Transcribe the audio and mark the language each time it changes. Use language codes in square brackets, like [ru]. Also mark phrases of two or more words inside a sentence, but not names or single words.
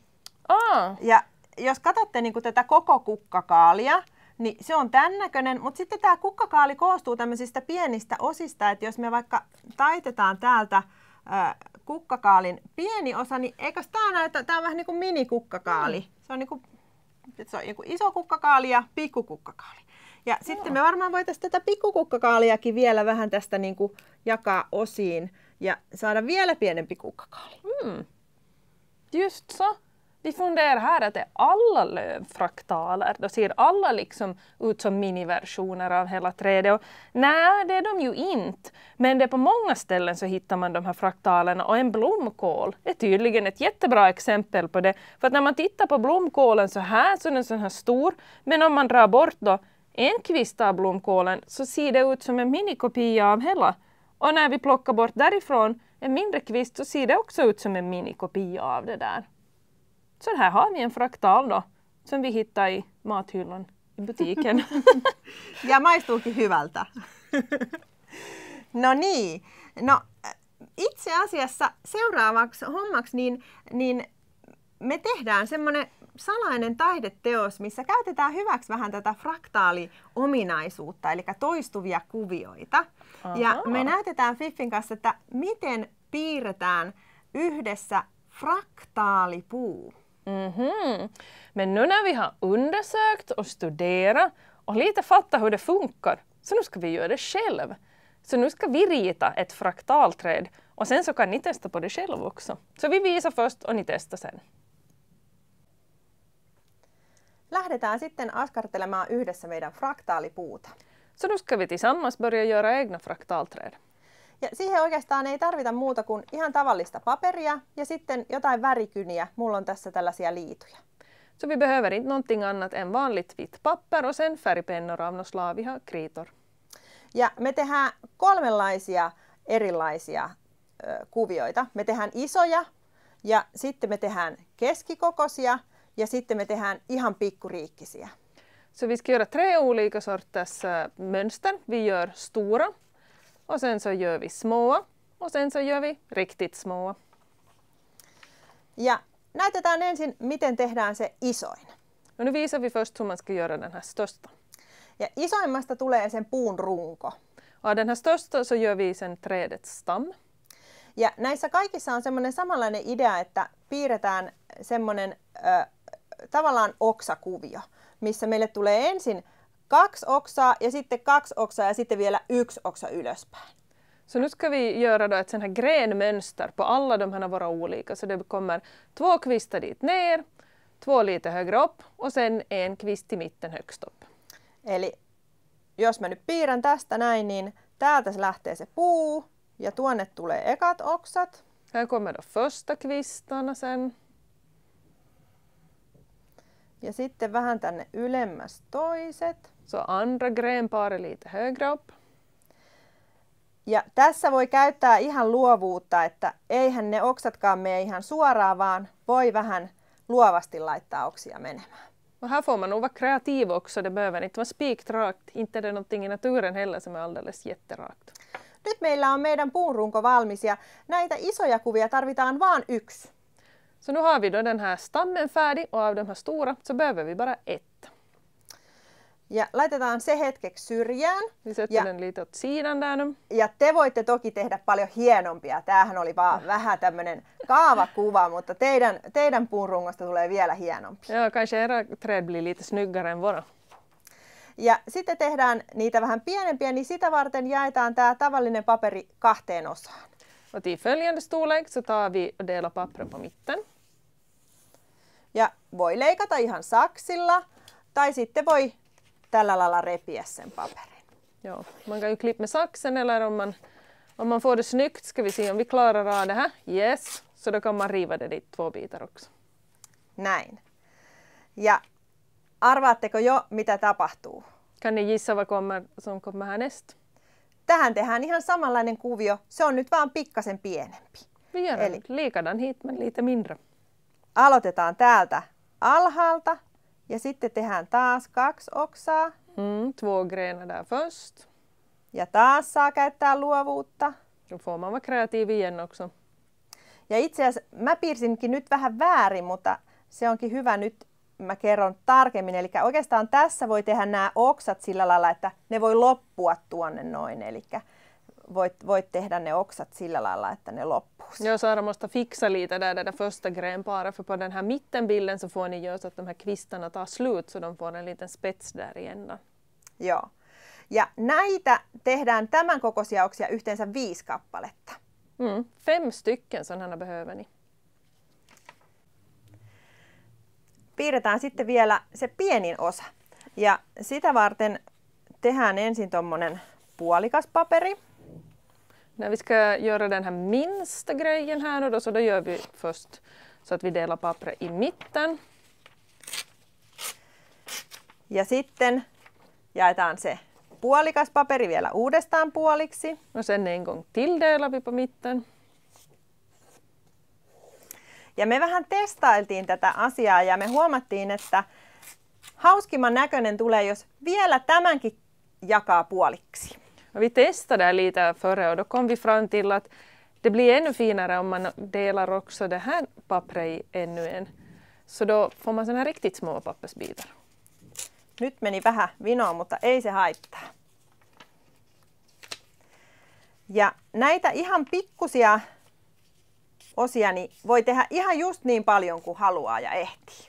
[fi] Ja jos katsotte niin kuin tätä koko kukkakaalia, niin se on tämän näköinen, mutta sitten tämä kukkakaali koostuu tämmöisistä pienistä osista, että jos me vaikka taitetaan täältä kukkakaalin pieni osa, niin eikös tämä näytä, tämä on vähän niin kuin minikukkakaali. Se on niin kuin iso kukkakaali ja pikkukukkakaali. Ja sitten me varmaan voitaisiin tätä pikkukukkakaaliakin vielä vähän tästä niin kuin jakaa osiin ja saada vielä pienempi kukkakaali. [sv] Just så. Vi funderar här att det är alla lövfraktaler. Då ser alla liksom ut som miniversioner av hela trädet. Och nej, det är de ju inte. Men det är på många ställen så hittar man de här fraktalerna. Och en blomkål är tydligen ett jättebra exempel på det. För att när man tittar på blomkålen så är den så här stor. Men om man drar bort då en kvist av blomkålen så ser det ut som en minikopia av hela. Och när vi plockar bort därifrån en mindre kvist så ser det också ut som en minikopia av det där. Så här har vi en fraktal då, som vi hittar i mathyllan i butiken. [fi] Ja maistuukin hyvältä. No niin, no itse asiassa seuraavaksi hommaksi niin me tehdään semmoinen salainen taideteos, missä käytetään hyväksi vähän tätä fraktaaliominaisuutta, eli toistuvia kuvioita. Ja me näytetään Fiffin kanssa, että miten piirretään yhdessä fraktaalipuu. [sv] Men nu när vi har undersökt och studerat och lite fattat hur det funkar, så nu ska vi göra det själv. Så nu ska vi rita ett fraktalträd och sen så kan ni testa på det själv också. Så vi visar först och ni testar sen. [fi] Lähdetään sitten askartelemaan yhdessä meidän fraktaalipuuta. [sv] Så nu ska vi tillsammans börja göra egna fraktalträd. [fi] Ja siihen oikeastaan ei tarvita muuta kuin ihan tavallista paperia ja sitten jotain värikyniä. Mulla on tässä tällaisia liituja. [sv] Så vi behöver inte någonting annat än vanligt vitt papper och sen färgpennor av något slag. Vi har kritor. [fi] Ja me tehdään kolmenlaisia erilaisia kuvioita. Me tehdään isoja ja sitten me tehdään keskikokoisia ja sitten me tehdään ihan pikkuriikkisiä. [sv] Så vi ska göra 3 olika sorters mönster. Vi gör stora och sen så gör vi små och sen så gör vi riktigt små. [fi] Ja näytetään ensin, miten tehdään se isoin. [sv] Och nu visar vi först hur man ska göra den här största. [fi] Ja isoimmasta tulee sen puun runko. [sv] Och den här största så gör vi sen trädets stam. [fi] Ja näissä kaikissa on semmoinen samanlainen idea, että piirretään semmoinen tavallaan oksakuvio, missä meille tulee ensin 2 oksaa ja sitten 2 oksaa ja sitten vielä 1 oksa ylöspäin. [sv] Så nu ska vi göra då ett sånt här grenmönster på alla de här våra olika. Så det kommer 2 kvistar dit ner, 2 lite högre upp och sen en kvist i mitten högst upp. [fi] Eli jos mä nyt piirrän tästä näin, niin täältä se lähtee se puu ja tuonne tulee ekat oksat. [sv] Här kommer då första kvistarna sen. [fi] Ja sitten vähän tänne ylemmäs toiset. [sv] Så andra grenparet lite högre upp. [fi] Ja tässä voi käyttää ihan luovuutta, että eihän ne oksatkaan mene ihan suoraan, vaan voi vähän luovasti laittaa oksia menemään. [sv] Och här får man nog vara kreativ också, det behöver inte vara spikrakt. Inte det någonting i naturen heller som är alldeles jätterakt. [fi] Nyt meillä on meidän puunrunko valmis ja näitä isoja kuvia tarvitaan vaan 1. [sv] Så nu har vi då den här stammen färdig och av de här stora så behöver vi bara ett. [fi] Ja laitetaan se hetkeksi syrjään. [sv] Vi sätter den lite åt sidan där nu. [fi] Ja te voitte toki tehdä paljon hienompia. Tämähän oli vaan vähän tämmöinen kaavakuva, mutta teidän puunrungosta tulee vielä hienompi. [sv] Ja, kanske era träd blir lite snyggare än våra. [fi] Ja sitten tehdään niitä vähän pienempiä, niin sitä varten jaetaan tämä tavallinen paperi 2 osaan. [sv] Och till följande storlek så tar vi och delar pappret på mitten. [fi] Ja voi leikata ihan saksilla tai sitten voi tällä lailla repiä sen paperin. [sv] Ja, man kan ju klippa med saxen eller om man får det snyggt ska vi se om vi klarar av det här. Yes, så då kan man riva det dit 2 bitar också. [fi] Näin. Ja arvaatteko jo, mitä tapahtuu? [sv] Kan ni gissa vad som kommer härnäst? [fi] Tähän tehdään ihan samanlainen kuvio. Se on nyt vaan pikkasen pienempi. [sv] Vi gör en likadan hit men lite mindre. [fi] Aloitetaan täältä alhaalta ja sitten tehdään taas 2 oksaa. [sv] 2 grenar där först. [fi] Ja taas saa käyttää luovuutta. [sv] Då får man vara kreativ igen också. [fi] Ja itse asiassa mä piirsinkin nyt vähän väärin, mutta se onkin hyvä nyt. Mä kerron tarkemmin. Eli oikeastaan tässä voi tehdä nämä oksat sillä lailla, että ne voi loppua tuonne noin. Eli voit tehdä ne oksat sillä lailla, että ne loppuu. [sv] Ja Sara måste fixa lite där det första grenparet, för på den här mittenbilden så får ni göra så att de här kvistarna tar slut så de får en liten spets där i ändan. [fi] Joo. Ja näitä tehdään tämän kokoisia oksia yhteensä 5 kappaletta. [sv] 5 stycken sådana behöver ni. [fi] Piirretään sitten vielä se pienin osa. Ja sitä varten tehdään ensin tommonen puolikas paperi. [sv] När vi ska göra den här minsta grejen här nu då, så då gör vi först så att vi delar pappret i mitten. [fi] Ja sitten jaetaan se puolikas paperi vielä uudestaan puoliksi. [sv] Och sen en gång till delar vi på mitten. [fi] Ja me vähän testailtiin tätä asiaa ja me huomattiin, että hauskimman näköinen tulee, jos vielä tämänkin jakaa puoliksi. [sv] Vi testade lite före och då kom vi fram till att det blir ännu finare om man delar också det här pappret i ännu en. Så då får man såna här riktigt små pappersbitar. [fi] Nyt meni vähän vinoon, mutta ei se haittaa. Ja näitä ihan pikkusia osia niin voi tehdä ihan just niin paljon kuin haluaa ja ehtii.